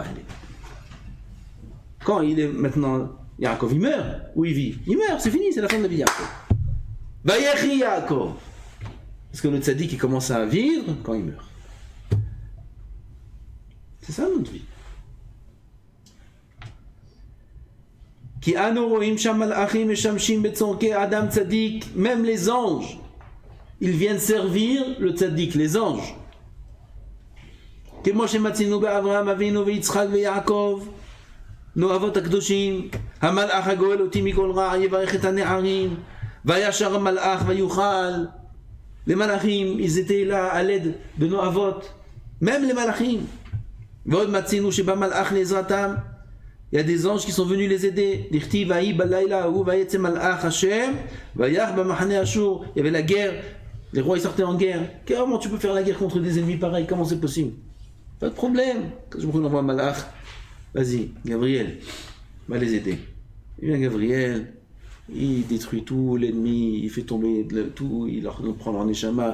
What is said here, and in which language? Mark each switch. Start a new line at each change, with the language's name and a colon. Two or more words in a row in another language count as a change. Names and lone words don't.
French: Quand il est maintenant, Yaakov il meurt, ou il vit? Il meurt, c'est fini, c'est la fin de la vie Yaakov.
Hebrew: ויחי יעקב.
French: Parce que le tzaddik il commence à vivre quand il meurt. C'est ça notre vie.
Hebrew: כי אנו רואים שם מלאכים משמשים בצורכי אדם צדיק,
French: même les anges, ils viennent servir le tzaddik, les anges.
Hebrew: כמו שמצאנו באברהם אבינו ויצחק ויעקב, נו אבות הקדושים, המלאך הגואל אותי מכל רע יברך את הנערים, וישר המלאך ויוכל.
French: Les malachim, ils étaient là à l'aide de nos avot, même les malachim.
Hebrew: ועוד מצאנו שבמלאך לעזרתם,
French: il y a des anges qui sont venus les aider.
Hebrew: דכתיב ויהי בלילה ההוא ויצא מלאך השם ויך במחנה אשור.
French: Il y avait la guerre, les rois ils sortaient en guerre. Comment tu peux faire la guerre contre des ennemis pareils? Comment c'est possible? Pas de problème. Quand je me envoie malach, vas-y, Gabriel, va les aider. Il vient Gabriel, il détruit tout l'ennemi, il fait tomber tout, il leur prend leur neshama.